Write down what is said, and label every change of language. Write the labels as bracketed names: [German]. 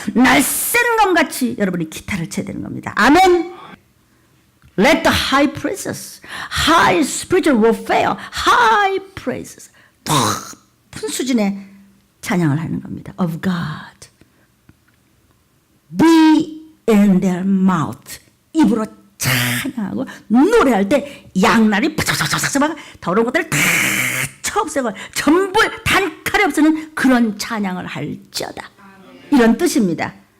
[Korean] 날쌘 검같이 여러분이 기타를 쳐야 되는 겁니다. 아멘. [English] Let the high praises, high spiritual warfare, high praises [Korean] 높은 수준의 찬양을 하는 겁니다. [English] Of God be in their mouth [Korean] 입으로 찬양하고 노래할 때 양날이 팍팍팍팍 더러운 것들을 다 쳐없애고 전부 단칼에 없애는 그런 찬양을 할지어다 이런 뜻입니다.